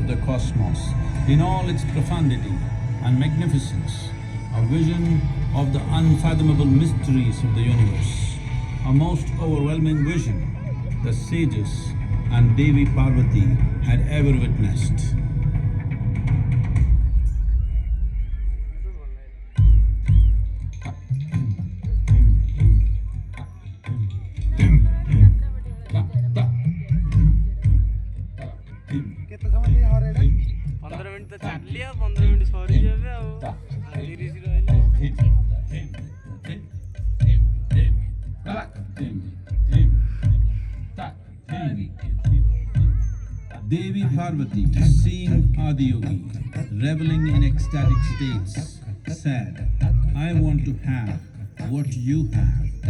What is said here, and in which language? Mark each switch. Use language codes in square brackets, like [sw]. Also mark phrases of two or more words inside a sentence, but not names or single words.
[en] the cosmos in all its profundity and magnificence, a vision of the unfathomable mysteries of the universe, a most overwhelming vision the sages and Devi Parvati had ever witnessed. [or] କେତେ ସମୟ ଯାଏଁ ହରେଇଲେ? 15 ମିନିଟ୍ ତ ଚାଲିଲି ଆଉ 15 ମିନିଟ୍ ସରିଯିବେ ଆଉ 30 ରହିଲେ। [en] Devi Parvati, seeing Adiyogi reveling in ecstatic states, said, I want to have what you have.